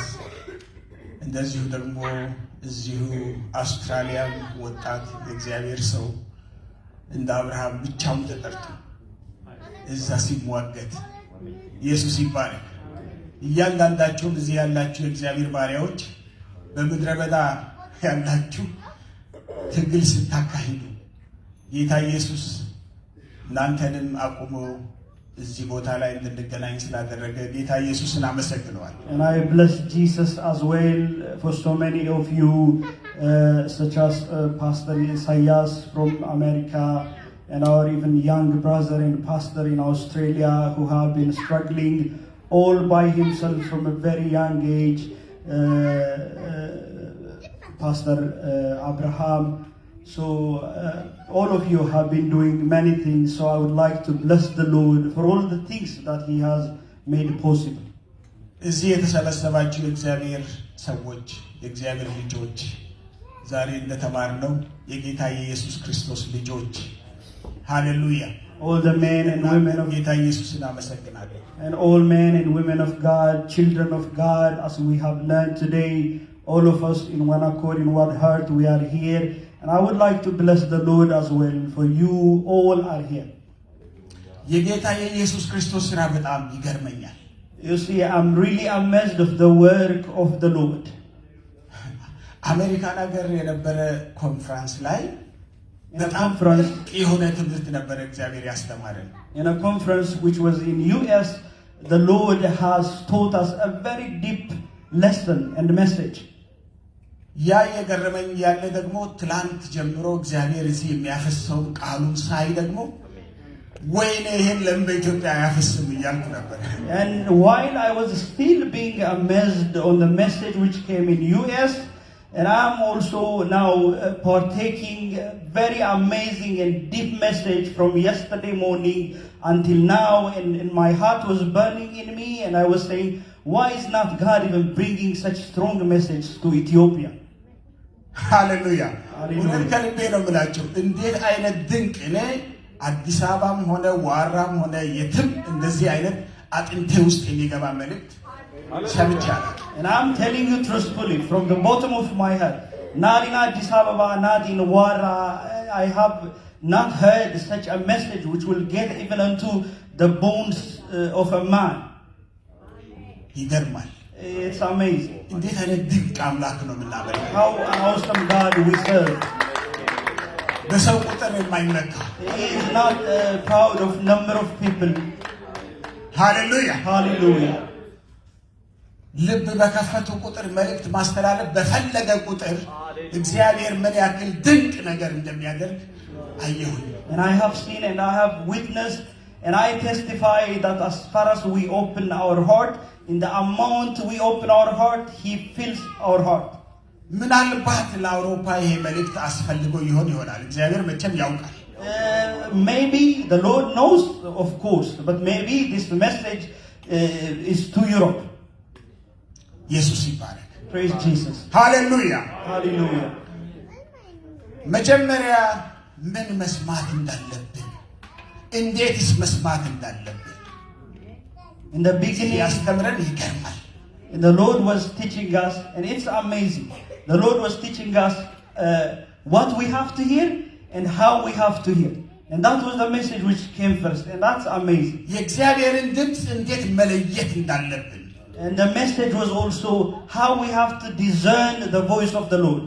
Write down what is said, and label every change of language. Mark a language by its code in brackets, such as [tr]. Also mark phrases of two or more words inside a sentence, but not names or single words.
[am] እንደዚሁ ደግሞ እዚሁ አውስትራሊያም ወጣት የእግዚአብሔር ሰው እንደ አብርሃም ብቻውን ተጠርቶ እዛ ሲሟገት ኢየሱስ ይባረክ። እያንዳንዳችሁም እዚህ ያላችሁ የእግዚአብሔር ባሪያዎች በምድረ በዳ ያላችሁ ትግል ስታካሂዱ ጌታ ኢየሱስ እናንተንም አቁሞ እዚህ ቦታ ላይ እንድንገናኝ ስላደረገ ጌታ ኢየሱስን አመሰግነዋለሁ። [en] And I bless Jesus as well for so many of you, such as Pastor Isaias from America, and our even young brother and pastor in Australia who have been struggling all by himself from a very young age. Pastor Abraham. So all of you have been doing many things. So I would like to bless the Lord for all the things that he has made possible. [am] እዚህ የተሰበሰባችሁ የእግዚአብሔር ሰዎች የእግዚአብሔር ልጆች ዛሬ እንደተማርነው የጌታ የኢየሱስ ክርስቶስ ልጆች ሃሌሉያ [en] All the men and women of [am] ጌታ ኢየሱስን አመሰግናለሁ። [en] And all men and women of God, children of God, as we have learned today, all of us in one accord, in one heart, we are here. And I would like to bless the Lord as well, for you all are here. [am] የጌታ የኢየሱስ ክርስቶስ ስራ በጣም ይገርመኛል። [en] You see, I'm really amazed of the work of the Lord. [am] አሜሪካን ሀገር የነበረ ኮንፈረንስ ላይ በጣም የሆነ ትምህርት ነበር እግዚአብሔር ያስተማረን። [en] In a conference which was in US, the Lord has taught us a very deep lesson and message. [am] ያ የገረመኝ ያለ ደግሞ ትላንት ጀምሮ እግዚአብሔር እዚህ የሚያፈሰው ቃሉን ሳይ ደግሞ ወይኔ ይሄን ለምን በኢትዮጵያ ያፈስም እያልኩ ነበር። [en] And while I was still being amazed on the message which came in US, and I'm also now partaking a very amazing and deep message from yesterday morning until now, and my heart was burning in me, and I was saying, why is not God even bringing such strong message to Ethiopia? [am] ሃሌሉያ ሁሉን ከልቤ ነው የምላችሁ። እንዴት አይነት ድንቅ እኔ አዲስ አበባም ሆነ ዋራም ሆነ የትም እንደዚህ አይነት አጥንቴ ውስጥ የሚገባ መልእክት ሰምቻለሁ። [en] And I'm telling you truthfully from the bottom of my heart, not in Addis Ababa, not in Wara, I have not heard such a message which will get even unto the bones of a man. [am] ይገርማል። [en] It's amazing. [am] እንዴት አይነት ድንቅ አምላክ ነው የምናመልከው! [en] How an awesome God we serve. [am] በሰው ቁጥር የማይመካ [en] He is not proud of number of people. [am] ሃሌሉያ! [en] Hallelujah. [am] ልብ በከፈቱ ቁጥር መልእክት ማስተላለፍ በፈለገ ቁጥር እግዚአብሔር ምን ያክል ድንቅ ነገር እንደሚያደርግ አየሁኝ። [en] And I have seen and I have witnessed and I testify that as far as we open our heart, in the amount we open our heart, He fills our heart. [am] ምናልባት ለአውሮፓ ይሄ መልእክት አስፈልጎ ይሆናል። እግዚአብሔር መቼም ያውቃል። [en] Maybe the Lord knows, of course, but maybe this message is to Europe. [am] ኢየሱስ ይባረክ። [en] Praise Jesus. [am] ሃሌሉያ! [en] Hallelujah. [am] መጀመሪያ ምን መስማት እንዳለብን እንዴትስ መስማት እንዳለብን [en] In the beginning, [am] ያስተምረን ይገርማል። [en] and the Lord was teaching us, and it's amazing. The Lord was teaching us what we have to hear and how we have to hear. And that was the message which came first, and that's amazing. [am] የእግዚአብሔርን ድምፅ እንዴት መለየት እንዳለብን. [en] And the message was also how we have to discern the voice of the Lord.